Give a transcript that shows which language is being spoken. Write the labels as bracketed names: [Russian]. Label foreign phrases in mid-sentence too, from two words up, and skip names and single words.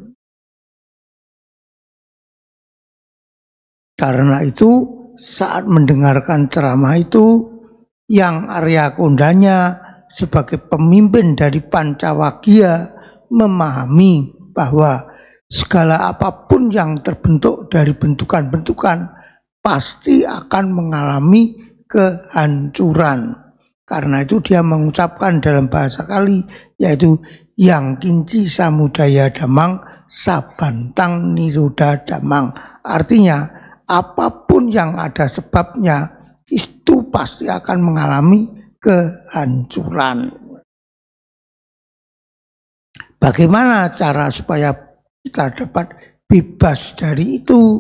[Indonesian] Karena itu, saat mendengarkan ceramah itu, yang Arya Kondanya sebagai pemimpin dari Pancawagya memahami bahwa segala apapun yang terbentuk dari bentukan-bentukan pasti akan mengalami kehancuran. Karena itu dia mengucapkan dalam bahasa Kali, yaitu [Pali] yang kinci samudaya damang sabantang niroda damang. [Indonesian] Artinya apapun yang ada sebabnya itu pasti akan mengalami kehancuran. Bagaimana cara supaya kita dapat bebas dari itu?